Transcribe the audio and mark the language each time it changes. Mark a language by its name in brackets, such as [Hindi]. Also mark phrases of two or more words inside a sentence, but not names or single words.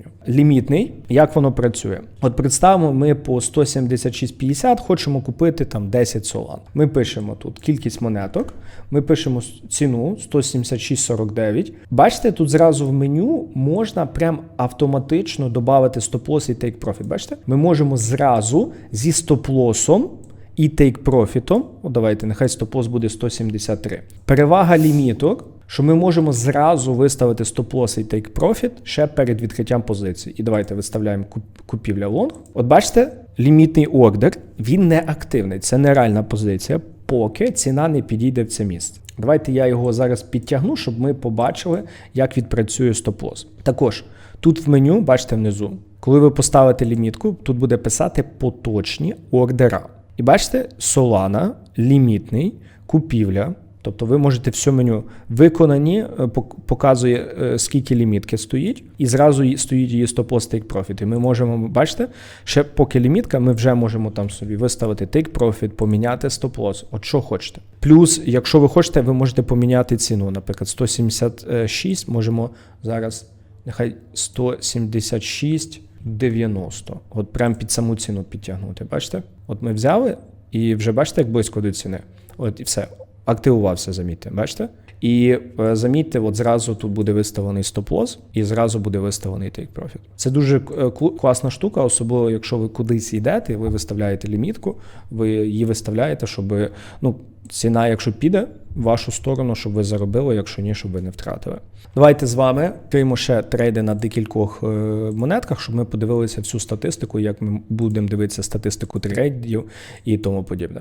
[Ukrainian] Лімітний, як воно працює? От представимо, ми по 176.50 хочемо купити там 10 Solana. Ми пишемо тут кількість монеток, ми пишемо ціну 176.49. Бачите, тут зразу в меню можна прям автоматично додати стоп-лосс і take-profit. Бачите? Ми можемо зразу зі стоп-лоссом і take-профітом, давайте, нехай стоп-лосс буде 173. Перевага ліміток, що ми можемо зразу виставити стоп-лосс і take-profit ще перед відкриттям позиції. І давайте виставляємо купівля лонг. От бачите, лімітний ордер, він не активний, це нереальна позиція, поки ціна не підійде в це місце. Давайте я його зараз підтягну, щоб ми побачили, як відпрацює стоп-лосс. Також, тут в меню, бачите внизу, коли ви поставите лімітку, тут буде писати поточні ордера. І бачите, Solana, лімітний, купівля. Тобто ви можете все меню виконані, показує, скільки лімітки стоїть, і зразу стоїть її стоп-лосс, take-profit. І ми можемо, бачите, ще поки лімітка, ми вже можемо там собі виставити take-profit, поміняти стоп-лосс, от що хочете. Плюс, якщо ви хочете, ви можете поміняти ціну, наприклад, 176, можемо зараз, нехай 176.90. От прям під саму ціну підтягнути, бачите? От ми взяли і вже бачите, як близько до ціни. От і все. Активувався, замітьте, бачите? І замітьте, от зразу тут буде виставлений стоп-лосс і зразу буде виставлений take-profit. Це дуже класна штука, особливо якщо ви кудись йдете, ви виставляєте лімітку, ви її виставляєте, щоб ціна, якщо піде в вашу сторону, щоб ви заробили, якщо ні, щоб ви не втратили. Давайте з вами відкриємо ще трейди на декількох монетках, щоб ми подивилися всю статистику, як ми будемо дивитися статистику трейдів і тому подібне.